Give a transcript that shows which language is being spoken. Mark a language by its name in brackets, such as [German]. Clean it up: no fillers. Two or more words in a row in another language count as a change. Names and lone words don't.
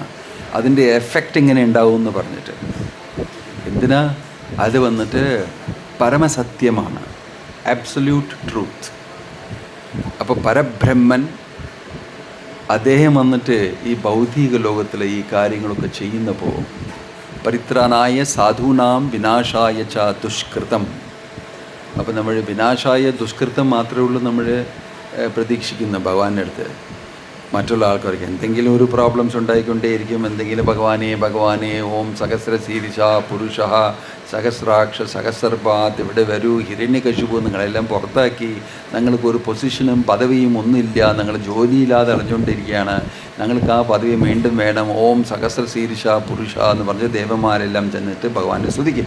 [Malayalam] അതിൻ്റെ എഫക്റ്റ് ഇങ്ങനെ ഉണ്ടാവും എന്ന് പറഞ്ഞിട്ട്. എന്തിനാ? അത് വന്നിട്ട് പരമസത്യമാണ്, [English] absolute truth. [Malayalam] അപ്പോൾ പരബ്രഹ്മൻ അദ്ദേഹം വന്നിട്ട് ഈ ഭൗതിക ലോകത്തിലെ ഈ കാര്യങ്ങളൊക്കെ ചെയ്യുന്നപ്പോൾ [Sanskrit] പരിത്രാണായ സാധൂനാം വിനാശായ ച ദുഷ്കൃതം. [Malayalam] അപ്പോൾ നമ്മൾ [Sanskrit] വിനാശായ ദുഷ്കൃതം [Malayalam] മാത്രമേ ഉള്ളൂ നമ്മൾ പ്രതീക്ഷിക്കുന്ന ഭഗവാന്റെ അടുത്ത്. മറ്റുള്ള ആൾക്കാർക്ക് എന്തെങ്കിലും ഒരു പ്രോബ്ലംസ് ഉണ്ടായിക്കൊണ്ടേയിരിക്കും. എന്തെങ്കിലും ഭഗവാനെ [Sanskrit] ഓം സഹസ്രശീർഷ പുരുഷ സഹസ്രാക്ഷ സഹസ്രപാത് [Malayalam] ഇവിടെ വരൂ, ഹിരണ്യകശിപു നിങ്ങളെല്ലാം പുറത്താക്കി, ഞങ്ങൾക്ക് ഒരു പൊസിഷനും പദവിയും ഒന്നുമില്ല, ഞങ്ങൾ ജോലിയില്ലാതെ അടഞ്ഞുകൊണ്ടിരിക്കുകയാണ്, ഞങ്ങൾക്ക് ആ പദവി വീണ്ടും വേണം, [Sanskrit] ഓം സഹസ്രശീർഷ പുരുഷ [Malayalam] എന്ന് പറഞ്ഞ് ദേവന്മാരെല്ലാം ചെന്നിട്ട് ഭഗവാനെ സ്തുതിക്കും.